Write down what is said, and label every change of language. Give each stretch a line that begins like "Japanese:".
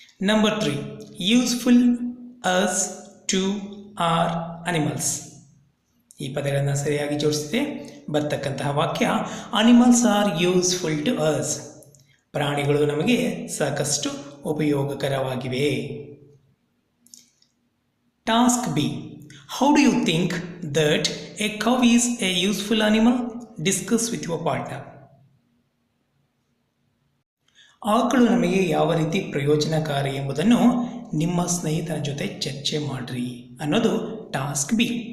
English: Number 3 useful us to are animals.
Kannada: ಈ ಪದಗಳನ್ನು ಸರಿಯಾಗಿ ಜೋಡಿಸಿದೆ ಬರ್ತಕ್ಕಂತಹ ವಾಕ್ಯ
English: Animals are useful to us.
Kannada: ಪ್ರಾಣಿಗಳು ನಮಗೆ ಸಾಕಷ್ಟು ಉಪಯೋಗಕರವಾಗಿವೆ.
English: Task B. How do you think that a cow is a useful animal? Discuss with your partner.
Kannada: ಆಕಳು ನಮಗೆ ಯಾವ ರೀತಿ ಪ್ರಯೋಜನಕಾರಿ ಎಂಬುದನ್ನು ನಿಮ್ಮ ಸ್ನೇಹಿತರ ಜೊತೆ ಚರ್ಚೆ ಮಾಡ್ರಿ ಅನ್ನೋದು ಟಾಸ್ಕ್ ಬಿ.